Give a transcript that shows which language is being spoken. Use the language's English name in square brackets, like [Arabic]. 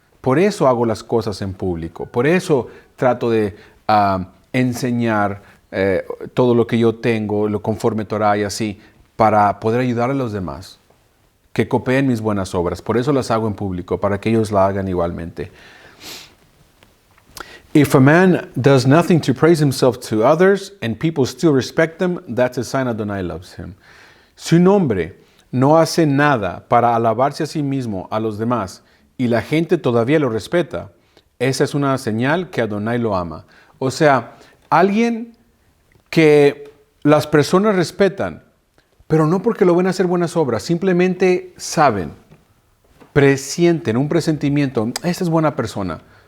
[Spanish] Por eso hago las cosas en público. Por eso trato de enseñar todo lo que yo tengo, lo conforme Torah y así, para poder ayudar a los demás que cooperen mis buenas obras. Por eso las hago en público, para que ellos la hagan igualmente. [English] If a man does nothing to praise himself to others and people still respect him, that's a sign Adonai loves him. [Spanish] Si un hombre no hace nada para alabarse a sí mismo, a los demás, y la gente todavía lo respeta, esa es una señal que Adonai lo ama. O sea, alguien que las personas respetan, pero no porque lo ven a hacer buenas obras, simplemente saben, presienten, un presentimiento, esta es buena persona.